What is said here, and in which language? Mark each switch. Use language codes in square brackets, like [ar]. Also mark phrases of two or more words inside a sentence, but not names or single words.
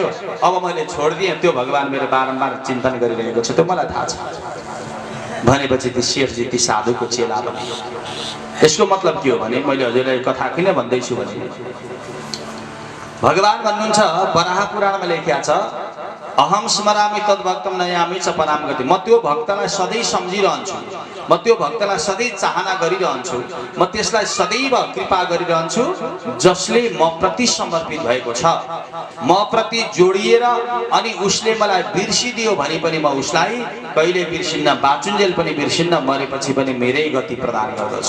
[ne] अब मैले छोडिदिएँ, त्यो भगवान मेरो बारम्बार चिन्तन गरिरहेको छ, त्यो मलाई थाहा छ भनेपछि ती शेठजी ती साधुको चेला बने। यसको मतलब के हो भने, मैले हजुरलाई कथा किन भन्दैछु भने, भगवान भन्नुहुन्छ वराह पुराणमा लेखिएको छ, [sa] अहम स्मरामि तद्भक्तम नयामि च पराम गति। [ne] म त्यो भक्तलाई सधैँ सम्झिरहन्छु, म त्यो भक्तलाई सधैँ चाहना गरिरहन्छु, म त्यसलाई सदैव कृपा गरिरहन्छु जसले म प्रति समर्पित भएको छ, म प्रति जोडिएर। अनि उसले मलाई बिर्सिदियो भने पनि म उसलाई कहिले बिर्सिन्न, बाचुन्जेल पनि बिर्सिन्न, मरेपछि पनि मेरै गति प्रदान गर्दछु।